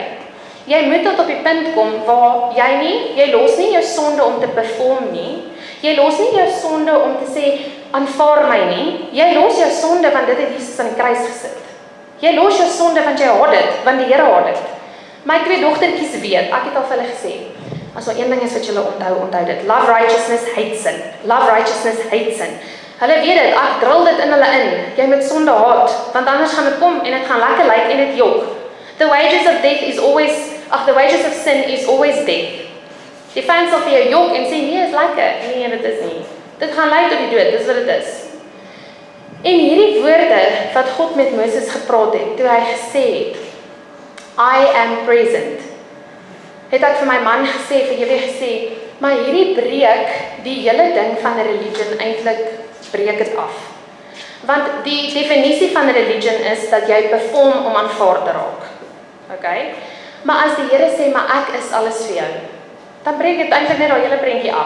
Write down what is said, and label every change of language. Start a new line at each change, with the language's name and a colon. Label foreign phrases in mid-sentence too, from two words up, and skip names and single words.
Afrikaans: Jy moet tot op die punt kom waar jy los nie jou sonde om te perform nie, jy los nie jou sonde om te sê, aanvaar my nie, jy los jou sonde want dit het Jesus aan die kruis gesit. Jy los jou sonde want jy haat dit, want die Here haat dit. My 2 dogtertjies weet, ek het al vir hulle gesê, as er een ding is wat julle onthou dit.
English: Love righteousness, hate sin. Love righteousness, hate sin.
Afrikaans: Hulle weet dit, ek drill dit in hulle in. Jy moet sonde haat, want anders gaan dit kom en dit gaan lekker lyk en dit jok.
English: The wages of sin is always death.
Afrikaans: Die vyand sal vir jou jok en sê, nee, is lekker. Nee, dit is nie. Dit gaan lei tot die dood, dis wat dit is. En hierdie woorde wat God met Moses gepraat het, toe hy gesê het,
English: I am present,
Afrikaans: het ek vir my man gesê, vir julle gesê, maar hierdie breek die hele ding van 'n religion eintlik breek dit af. Want die definisie van 'n religion is dat jy perform om aanvaar te raak. Okay? Maar as die Here sê, maar ek is alles vir jou, dan breek dit eintlik net daai hele prentjie af.